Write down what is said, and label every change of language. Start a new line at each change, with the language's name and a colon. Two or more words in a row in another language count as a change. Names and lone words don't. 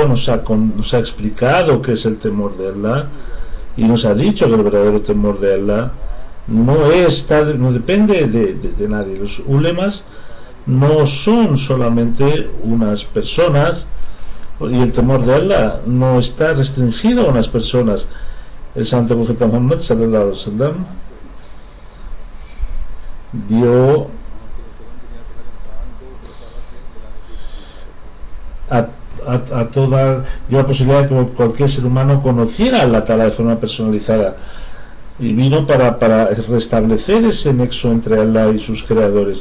Spanish: Nos ha explicado qué es el temor de Allah y nos ha dicho que el verdadero temor de Allah no depende de nadie. Los ulemas no son solamente unas personas, y el temor de Allah no está restringido a unas personas. El santo profeta Muhammad
Arabic: صلى الله عليه وسلم
Spanish: dio dio la posibilidad de que cualquier ser humano conociera a
Arabic: الله تعالى
Spanish: de forma personalizada, y vino para restablecer ese nexo entre Allah y sus creadores.